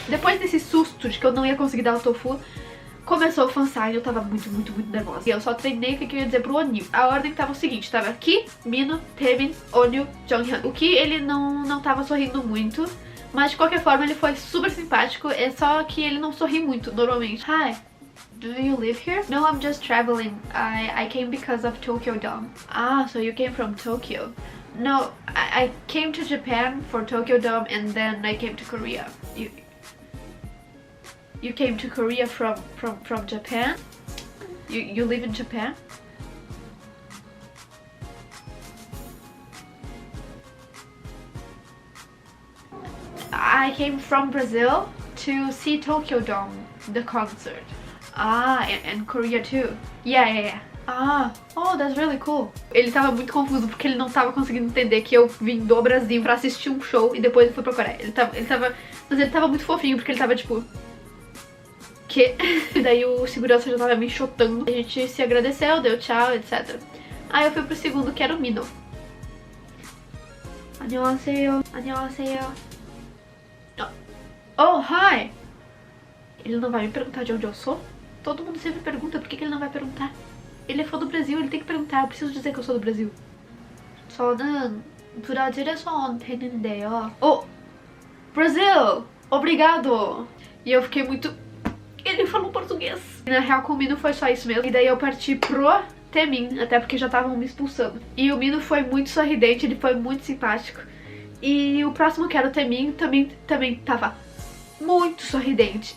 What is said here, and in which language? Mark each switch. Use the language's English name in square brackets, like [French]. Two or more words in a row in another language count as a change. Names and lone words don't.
[Portuguese] Depois desse susto de que eu não ia conseguir dar o tofu, começou o fansign, eu tava muito nervosa. E eu só treinei o que eu ia dizer pro O'Neal. A ordem tava o seguinte, tava Ki, Mino, Taemin, O'Neal, Jonghyun. O Ki, ele não tava sorrindo muito, mas de qualquer forma ele foi super simpático, é só que ele não sorri muito, normalmente. [English] Hi, do you live here? No, I'm just traveling. I came because of Tokyo Dome. Ah, so you came from Tokyo. No, I came to Japan for Tokyo Dome and then I came to Korea. You came to Korea from Japan? You live in Japan? I came from Brazil to see Tokyo Dome, the concert. And Korea too. Yeah. Oh, that's really cool. [Portuguese] Ele tava muito confuso porque ele não tava conseguindo entender que eu vim do Brasil pra assistir um show e depois eu fui pra Coreia. Mas ele tava muito fofinho porque ele tava tipo... Que? Daí o segurança já tava me enxotando. A gente se agradeceu, deu tchau, etc. Aí eu fui pro segundo, que era o Mino. [English] 안녕하세요. Oh, hi! [Portuguese] Ele não vai me perguntar de onde eu sou? Todo mundo sempre pergunta, por que ele não vai perguntar? Ele é fã do Brasil, ele tem que perguntar, eu preciso dizer que eu sou do Brasil. [Korean] 저는 브라질에서 온 팬인데요. [Portuguese] Oh! Brasil! Obrigado! E eu fiquei muito... Ele falou português. E na real com o Mino foi só isso mesmo. E daí eu parti pro Taemin, até porque já estavam me expulsando. E o Mino foi muito sorridente, ele foi muito simpático. E o próximo, que era o Taemin, também tava muito sorridente.